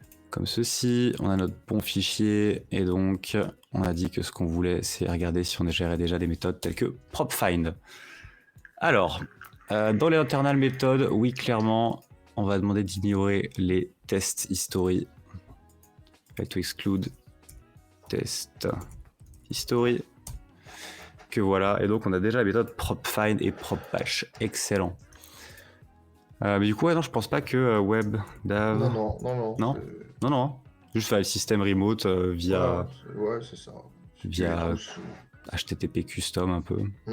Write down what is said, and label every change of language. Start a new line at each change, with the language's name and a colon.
French: Comme ceci, on a notre bon fichier et donc on a dit que ce qu'on voulait c'est regarder si on gérait déjà des méthodes telles que propfind. Alors, dans les internal méthodes, oui clairement, on va demander d'ignorer les test history.
English: To exclude test history.
French: Que voilà, et donc on a déjà la méthode propfind et propbash. Excellent. Mais du coup, ouais, non, je pense pas que WebDAV... Non. Non. Juste file system remote via... Ouais, c'est ça. Via HTTP custom un peu.